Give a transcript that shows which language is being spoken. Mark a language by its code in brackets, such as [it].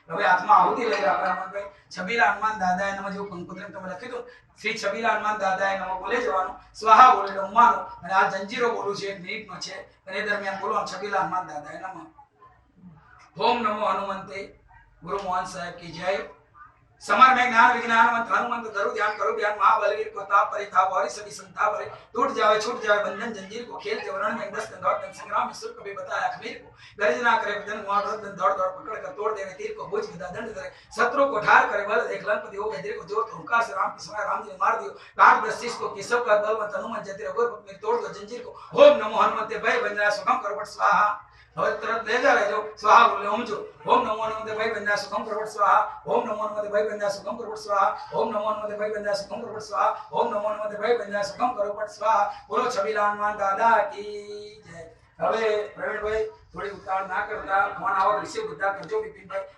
[gu] હવે હાથમાં આહુતિ લઈ રહ્યા આપણે છબીલા હનુમાન દાદાએ નમઃ જેવું કંકોત્રી તમે લખી દો. શ્રી છબીલા હનુમાન દાદાએ નમઃ બોલે જવાનું, સ્વાહા બોલે જમવાનું. અને આ જંજીરો બોલું છે 1 મિનિટનો છે અને એ દરમિયાન બોલો છબીલા હનુમાન દાદાએ નમઃ. ઓમ નમો હનુમંતે ગુરુ મોહન સાહેબ की जय. [hi] समर में ज्ञान विज्ञान मंत्र हनुमंत धरु ध्यान करो ध्यान महाबलवीर को ताप परिताप और सभी संताप परे टूट जावे छूट जावे बंधन जंजीर को खेल जवरण में 10 दौड़ दन संग्राम में सुर कभी बताया खमीर को गर्जना करे बदन मुआ दन दौड़ दौड़ पकड़ कर तोड़ देवे तीर को भुज विदा दंड करे शत्रु को ठार करे बल देख लंपति हो गए को जोर हुंकार से राम के समय राम जी ने मार दियो काट दस्तीस को केशव का बलवंत हनुमान जति रघुवर में तोड़ दो जंजीर को ओम नमो हनुमते भय बंजना सुखम करवट स्वाहा. [gu] હવે તરત લેજા રહેજો. સ્વાહા બોલે ઓમ જો. [sa] ઓમ નમો હનુમતે ભય બંધા સુખમ કરવટ સ્વાહા. ઓમ નમો હનુમતે ભય બંધા સુખમ કરવટ સ્વાહા. ઓમ નમો હનુમતે ભય બંધા સુખમ કરવટ સ્વાહા. ઓમ નમો હનુમતે ભય બંધા સુખમ કરવટ સ્વાહા. [gu] બોલો છબીલા હનુમાન દાદા કી જય. હવે પ્રવીણભાઈ થોડી ઉતાવળ ના કરતા ફોન આવો રિસીવ બધા કરજો બિપિનભાઈ.